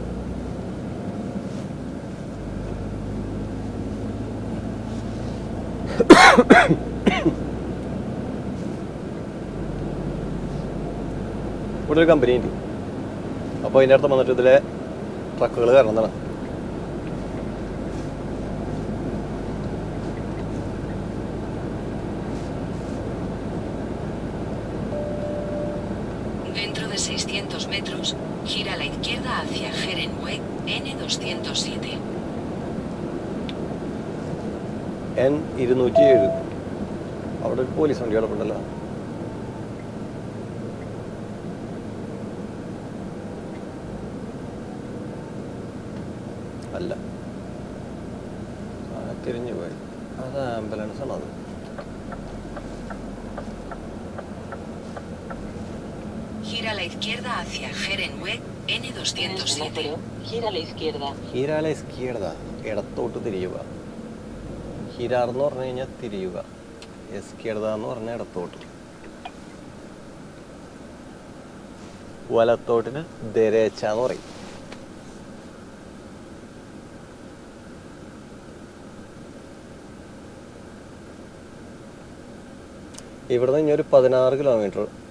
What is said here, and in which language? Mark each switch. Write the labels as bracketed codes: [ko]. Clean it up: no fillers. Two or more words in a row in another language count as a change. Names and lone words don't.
[ml] ഇവിടെ ഒരു കമ്പനി ഉണ്ട്. അപ്പോൾ അതിൻ്റെ അടുത്ത് വന്നിട്ട് ഇതിലെ ട്രക്കുകൾ കയറുന്നതാണ്. [es] Dentro de 600 metros, gira a la izquierda hacia Gerenweg, N207. N207. [ml] അവിടെ ഒരു പോലീസ് വണ്ടി കിടപ്പുണ്ടല്ലോ. അല്ല, തിരിഞ്ഞു പോയി. അത് ആംബുലൻസ് ആണ്. അത് [es] Gira a la izquierda hacia Gerenweg, N207. Gira a la izquierda. gira a la izquierda, [ml] ഇടത്തോട്ട് തിരിയുക. ഹീരാർ എന്ന് പറഞ്ഞു കഴിഞ്ഞാൽ തിരിയുക, എസ്കിയർദ എന്ന് പറഞ്ഞാൽ ഇടത്തോട്ട്. വലത്തോട്ടിന് ദരേച്ച എന്ന് പറയും. ഇവിടുന്ന് ഇനി ഒരു 16 കിലോമീറ്റർ.